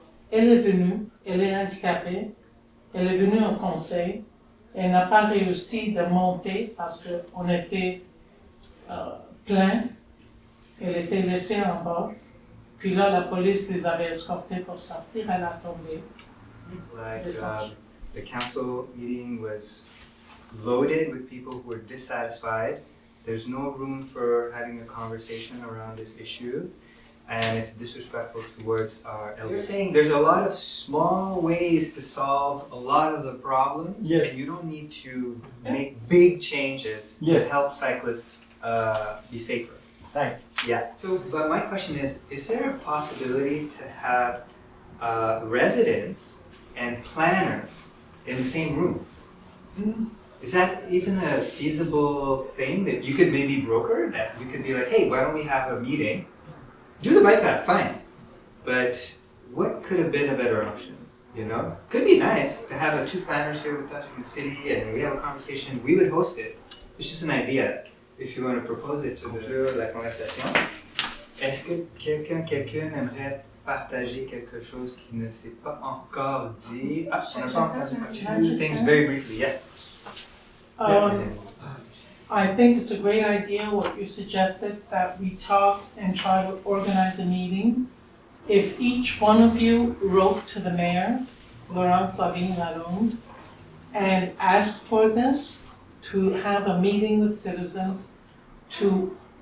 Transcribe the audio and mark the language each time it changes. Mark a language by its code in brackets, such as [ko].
[fr] Elle est venue, elle est handicapée, elle est venue au conseil, elle n'a pas réussi de monter parce qu'on était plein, elle était laissée en bas. Puis là, la police les avait escortés pour sortir, elle a tombé. [en] Like the council meeting was loaded with people who were dissatisfied. There's no room for having a conversation around this issue. and it's disrespectful towards our elders. You're saying there's a lot of small ways to solve a lot of the problems, Yes. and you don't need to make big changes to Yes. help cyclists be safer. Right. Yeah. So, but my question is there a possibility to have residents and planners in the same room? Is that even a feasible thing that you could maybe broker? That you could be like, hey, why don't we have a meeting? Do the bike path, fine. But what could have been a better option? You know, could be nice to have two planners here with us from the city, and we have a conversation. We would host it. It's just an idea. If you want to propose it to [fr] conclure la conversation, est-ce que quelqu'un aimerait partager quelque chose qui ne s'est pas encore dit? Ah, on n'a pas entendu. [en] Two things very briefly. Yes. I think it's a great idea what you suggested, that we talk and try to organize a meeting. If each one of you wrote to the mayor, Laurent Flavine Lalonde, and asked for this, to have a meeting with citizens, to